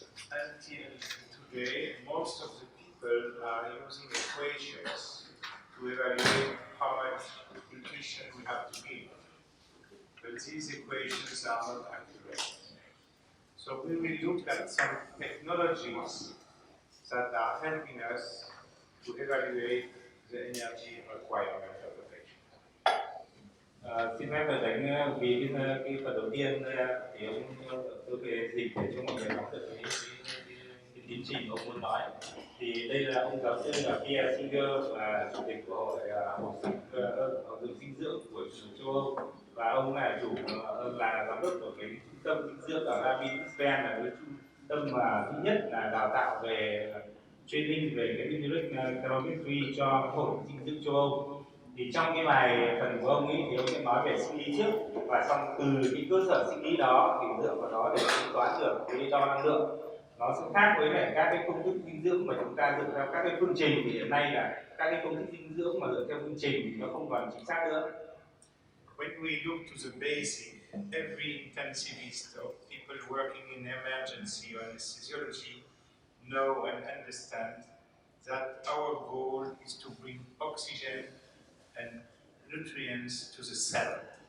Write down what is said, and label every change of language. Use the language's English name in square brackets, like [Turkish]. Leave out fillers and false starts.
[English] Until today, most of the people are using equations to evaluate how much nutrition we have to give. But these equations are not accurate. So we will look at some technologies that are helping us to evaluate the energy requirement of the patient. [Vietnamese] Xin phép là đánh vì cái phần đầu tiên thì tôi về dịch để cho mọi người nắm được cái tiến trình ông muốn nói. Thì đây là ông giáo sư là Pierre Singer, là chủ tịch của hội hồi sức dinh dưỡng của châu Âu, và ông là là giám đốc của cái trung tâm dinh dưỡng ở Vietmedical, là cái trung tâm mà thứ nhất là đào tạo về training về cái metabolic calorimetry cho hội dinh dưỡng châu Âu. Thì trong cái bài phần của ông ấy thì ông sẽ nói về sinh lý trước, và xong từ cái cơ sở sinh lý đó thì dựa vào đó để tính toán được cái đo năng lượng. Nó sẽ khác với lại các cái công thức dinh dưỡng mà chúng ta dựa theo các cái phương trình, thì hiện nay là các cái công thức dinh dưỡng mà dựa theo phương trình thì nó không còn chính xác nữa. [English] When we look to the basic, every intensivist or people working in emergency or anesthesiology know and understand that our goal is to bring oxygen and nutrients to the cell.